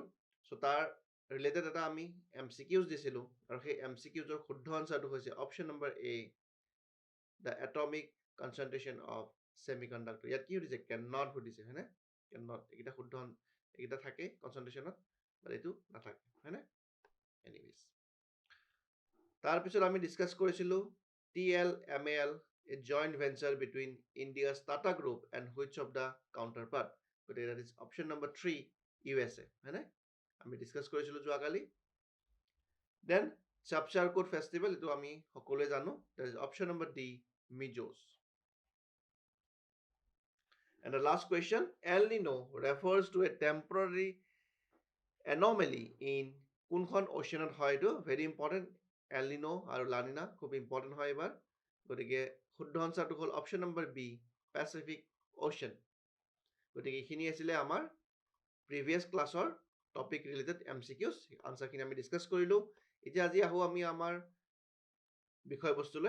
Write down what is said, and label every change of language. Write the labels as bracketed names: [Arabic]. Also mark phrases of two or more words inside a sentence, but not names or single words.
[Assamese] চ' তাৰ ৰিলেটেড এটা আমি MCQs দিছিলোঁ আৰু সেই MCQsৰ শুদ্ধ আনচাৰটো হৈছে [English] option number A, the atomic concentration of semiconductor. [Assamese] ইয়াত কি সুধিছে? [English] can not [Assamese] সুধিছে, হয়নে? [English] can not [Assamese] এইকেইটা শুদ্ধ, এইকেইটা থাকে কনচেন্ট্ৰেশ্যনত, বাট এইটো নাথাকে, হয়নে? [English] এনিৱেজ, [Assamese] তাৰপিছত আমি ডিছকাছ কৰিছিলোঁ [English] TLMAL, a joint venture between India's Tata Group and which of the counterpart? But that is option number 3, USA. [Assamese] হয়নে? আমি ডিছকাছ কৰিছিলোঁ যোৱাকালি। দেন চাপচাৰকোট ফেষ্টিভেল, এইটো আমি সকলোৱে জানো। [English] that is option number D, Mijos. And the last question, El Nino refers to a temporary anomaly in [Assamese] কোনখন অচিয়ানত হয়? এইটো [English] very important. [Assamese] এল নিনো আৰু লা নিনা খুব ইম্পৰ্টেণ্ট হয় এইবাৰ। গতিকে শুদ্ধ আনচাৰটো হ'ল [English] option number B, Pacific Ocean. [Assamese] গতিকে এইখিনি আছিলে আমাৰ [English] previous class topic related MCQs. [Assamese] আনচাৰখিনি আমি ডিছকাছ কৰিলোঁ। এতিয়া আজি আহোঁ আমি আমাৰ বিষয়বস্তুলৈ।